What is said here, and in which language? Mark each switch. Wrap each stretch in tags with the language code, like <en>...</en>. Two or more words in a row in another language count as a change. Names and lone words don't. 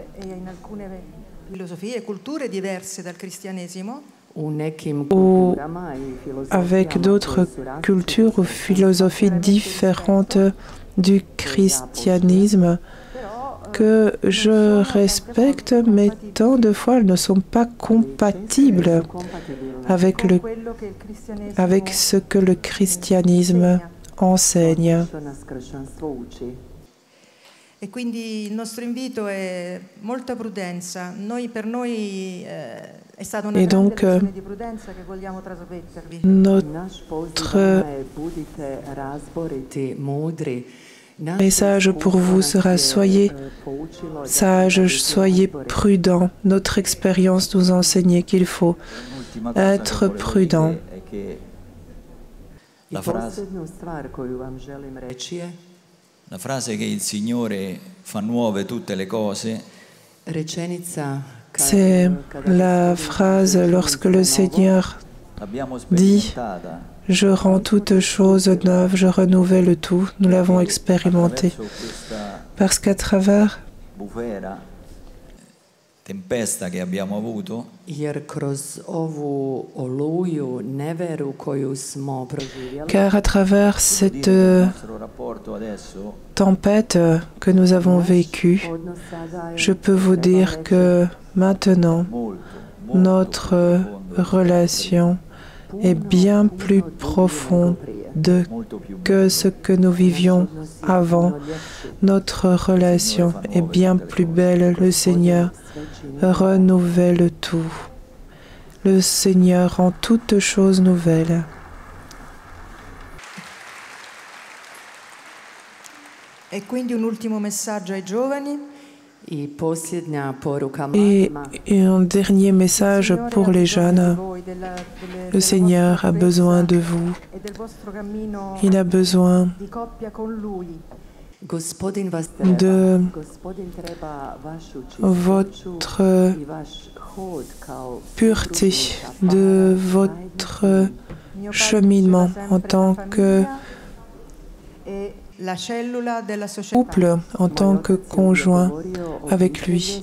<fr>Ou avec d'autres cultures ou philosophies différentes du christianisme que je respecte, mais tant de fois elles ne sont pas compatibles avec ce que le christianisme enseigne.</fr> <it>E quindi il nostro invito è molta prudenza. Per noi è stata una grande lezione di prudenza che vogliamo trasmettervi.</it> <hr>Budite razboriti, mudri.</hr> <fr>message pour vous sera: soyez sages, soyez prudents. Notre expérience nous enseigne qu'il faut être prudent.</fr> <hr>I posljednju stvar koju vam želim reći je</hr> <it>la frase che il Signore fa nuove tutte le cose.</it> <fr>C'est la phrase lorsque le Seigneur dit: je rends toutes choses neuves, je renouvelle tout. Nous l'avons expérimenté. Parce qu'à travers</fr> <it>tempesta che abbiamo avuto,</it> <fr>car à travers cette tempête que nous avons vécue, je peux vous dire que maintenant, notre relation est bien plus profonde que ce que nous vivions avant. Notre relation est bien plus belle. Le Seigneur renouvelle tout. Le Seigneur rend toutes choses nouvelles.</fr> <it>E quindi un ultimo messaggio ai giovani.</it> <fr>Et un dernier message pour les jeunes. Le Seigneur a besoin de vous. Il a besoin de votre pureté, de votre cheminement en tant que couple, en tant que conjoint avec lui.</fr>